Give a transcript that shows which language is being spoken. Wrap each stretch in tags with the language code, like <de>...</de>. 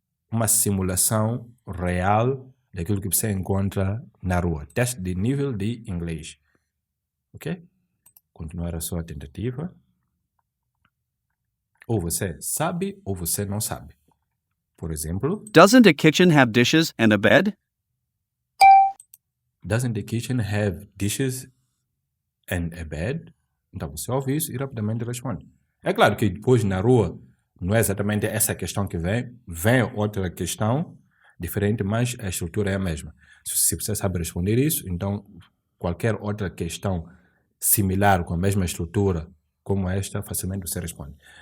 <pt>Uma simulação real daquilo que você encontra na rua. Teste de nível de inglês. Ok? Continuar a sua tentativa. Ou você sabe ou você não sabe. Por exemplo,</pt> <en>Doesn't a kitchen have dishes and a bed? doesn't the kitchen have dishes and a bed?</en> <pt>Então você ouve isso e rapidamente responde. É claro que depois na rua não é exatamente essa questão que vem outra questão diferente, mas a estrutura é a mesma. Se você sabe responder isso, então qualquer outra questão similar com a mesma estrutura como esta, facilmente você responde.</pt>